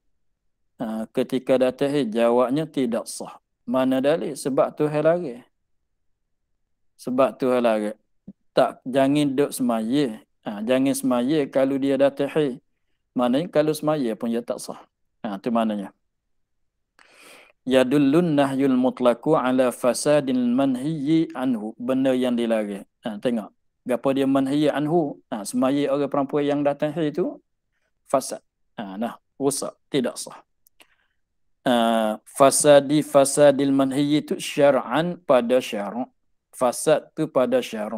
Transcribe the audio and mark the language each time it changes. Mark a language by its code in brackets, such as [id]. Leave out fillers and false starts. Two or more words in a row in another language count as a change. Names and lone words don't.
[ms] Ketika datang haid jawabnya tidak sah. Mana dalil? Sebab tu hal lari. Jangan duduk semaya. Jangan semaya kalau dia datang haid. Maknanya kalau semaya pun dia tak sah. Tu maknanya. [ar] يدل النهي المطلق على فساد المنهي عنه. [ms] Benda yang dilarang. Tengok. Gapo dia [ar] المنهي عنه? [ms] Semaya orang perempuan yang datang haid itu fasad. Rusak, tidak sah. [ar] فساد المنهي [ms] itu syar'an pada syara'. Fasad tu pada syara'.